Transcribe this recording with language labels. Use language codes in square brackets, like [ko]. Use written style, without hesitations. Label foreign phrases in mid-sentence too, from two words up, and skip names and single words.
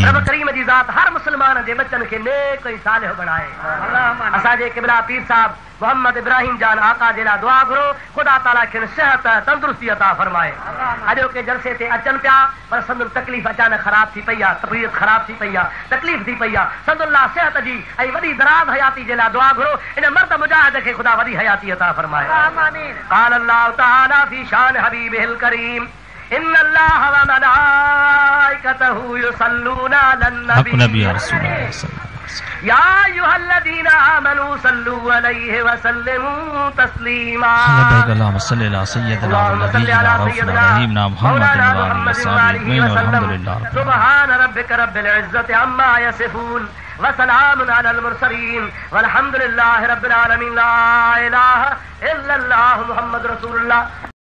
[sd] रब करीम जी ज़ात हर मुस्लमान जे बच्चन खे नेक ऐं सालिह बणाए असांजे क़िबला पीर साहब मोहम्मद इब्राहिम जान आका जे लाइ दुआ घुरो खुदा ताला खे सेहत तंदुरुस्ती अता फरमाए अॼोके जलसे ते अचनि पिया पर संदुनि तकलीफ़ अचानक ख़राब थी पई आहे तबीयत ख़राब थी पई आहे तकलीफ़ थी पई आहे संदुल्ला सेहत जी ऐं वॾी दराज़ हयाती जे लाइ दुआ घुरो इन मर्द मुजाहिद खे खुदा वॾी हयाती अता फरमाए [ar] قال الله تعالى في شأن حبيبه الكريم إن الله وملائكته يصلون على النبي يا أيها الذين آمنوا صلوا عليه وسلموا تسليما اللهم صل على سيدنا ونبينا رؤوف الرحيم محمد وآله وصحبه أجمعين سبحان ربك رب العزة عما يصفون وسلام على المرسلين والحمد لله رب العالمين لا إله إلا الله محمد رسول الله